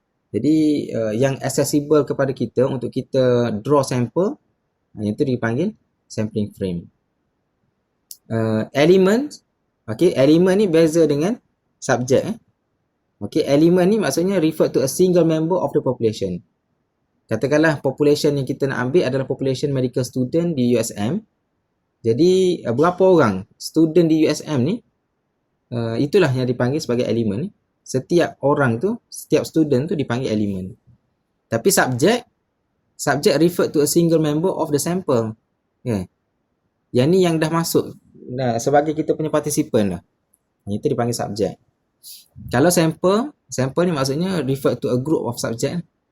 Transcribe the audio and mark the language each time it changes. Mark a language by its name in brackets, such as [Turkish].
[Malay] Jadi yang accessible kepada kita untuk kita draw sample, yang tu dipanggil sampling frame. Element, okay, element ni beza dengan subjek. [English] Okay, element [Malay] ni maksudnya [English] refer to a single member of the population. [Malay] Katakanlah population yang kita nak ambil adalah population medical student di USM. Jadi berapa orang student di USM ni, itulah yang dipanggil sebagai elemen. Setiap orang tu, setiap student tu dipanggil elemen. Tapi subjek [English] refer to a single member of the sample. Okay. [Malay] Yang ni yang dah masuk sebagai kita punya participant lah. Itu dipanggil subjek. Kalau sample ni maksudnya [English] refer to a group of subject.